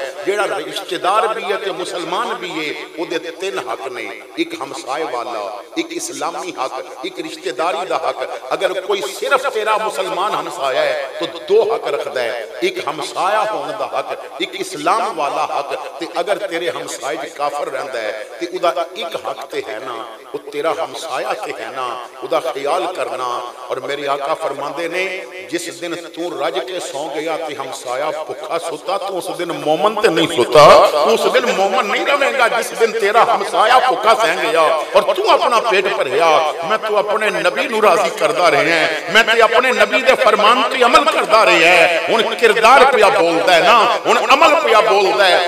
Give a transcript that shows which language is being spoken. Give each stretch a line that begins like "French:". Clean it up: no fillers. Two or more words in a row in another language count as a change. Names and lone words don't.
Punjabi: جیڑا رشتہ دار بھی ہے تے مسلمان بھی ہے او دے 3 حق نے, ایک ہمسائے والا, ایک اسلامی حق, ایک رشتہ داری دا حق. اگر کوئی صرف تیرا مسلمان ہمسایہ ہے تو 2 حق رکھدا ہے, ایک ہمسایہ ہونے دا حق, ایک اسلام والا حق. تے اگر تیرے ہمسائے جو کافر رہندا ہے تے او دا ایک حق تے ہے نا, وہ تیرا ہمسایہ تے ہے نا, او دا خیال کرنا. اور میرے آقا فرماندے نے جس دن تو رج کے سو گیا تے ہمسایہ بھوکا سوتا تو اس دن مومن تے نہیں سوتا, تو اس دن مومن نہیں رہے گا. جس دن تیرا ہمسایہ بھوکا سہ گیا اور تو اپنا پیٹ بھریا, میں تو اپنے نبی نو راضی کردا رہے ہیں, میں تے اپنے نبی دے فرمان تے عمل کردا رہے ہیں. ہن کردار پیا بولدا ہے نا, ہن عمل پیا بولدا ہے.